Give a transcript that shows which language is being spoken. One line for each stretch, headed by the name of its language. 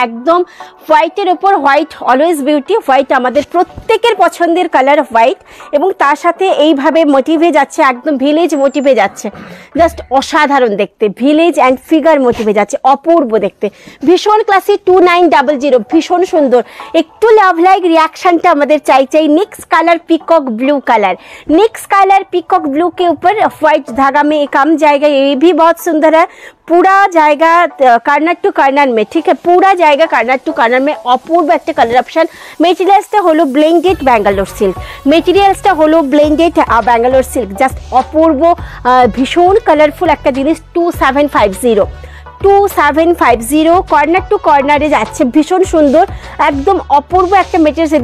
Bangla: একদম হোয়াইটের ওপর হোয়াইট, অলওয়েজ বিউটি। হোয়াইট আমাদের প্রত্যেকের পছন্দের কালার হোয়াইট, এবং তার সাথে এইভাবে মোটিভে যাচ্ছে, একদম ভিলেজ মোটিভে যাচ্ছে। জাস্ট অসাধারণ দেখতে, ভিলেজ অ্যান্ড ফিগার মোটিভে যাচ্ছে, অপূর্ব দেখতে, ভীষণ ক্লাসি। 2900 ভীষণ সুন্দর। একটু লাভ লাইক रिएक्शनটা আমাদের চাই।
Hindi: Next colour peacock blue colour, next colour peacock blue के ऊपर व्हाइट धागा में कम जाएगा। ये भी बहुत सुंदर है। पूरा जाएगा कॉर्नर टू कॉर्नर में, ठीक है, पूरा जाएगा कॉर्नर टू कॉर्नर में। अपूर्व एक कलर ऑप्शन।
Bangla: मेटेरियल्सটা হলো ব্লেন্ডেড ব্যাঙ্গালোর সিল্ক, মেটেরিয়ালসটা হলো ব্লেন্ডেড ব্যাঙ্গালোর সিল্ক। জাস্ট অপূর্ব, ভীষণ কালারফুল একটা জিনিস। 2750 কর্নার টু কর্নারে যাচ্ছে, ভীষণ সুন্দর, একদম অপূর্ব একটা মেটেরিয়ালস।